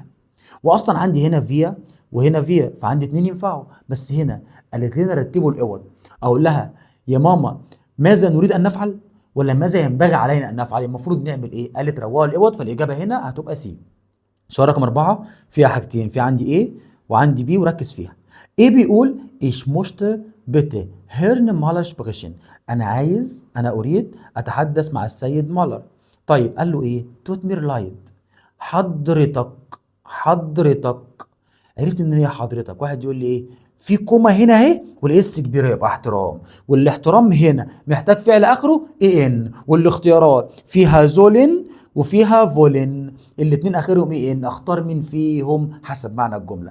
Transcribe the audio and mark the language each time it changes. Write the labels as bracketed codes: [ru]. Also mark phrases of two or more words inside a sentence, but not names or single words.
[ar] واصلا عندي هنا فيا وهنا فيا، فعندي اتنين ينفعوا، بس هنا قالت لنا رتبوا الاوض. اقول لها يا ماما ماذا نريد ان نفعل ولا ماذا ينبغي علينا ان نفعل؟ المفروض نعمل ايه؟ قالت روقوا الاوض، فالاجابه هنا هتبقى سي. سؤال رقم 4 فيها حاجتين، في عندي ايه وعندي بي، وركز فيها. ايه بيقول [de] ich möchte bitte Herrn Mahler sprechen. [ar] انا اريد اتحدث مع السيد مالر. طيب قال له ايه؟ [de] tut mir leid. [ar] حضرتك. حضرتك عرفت منين هي حضرتك؟ واحد يقول لي ايه؟ في كوما هنا اهي والاس كبيره يبقى احترام، والاحترام هنا محتاج فعل اخره اي ان، والاختيارات فيها زولن وفيها فولن، الاتنين اخرهم اي ان، اختار مين فيهم حسب معنى الجمله.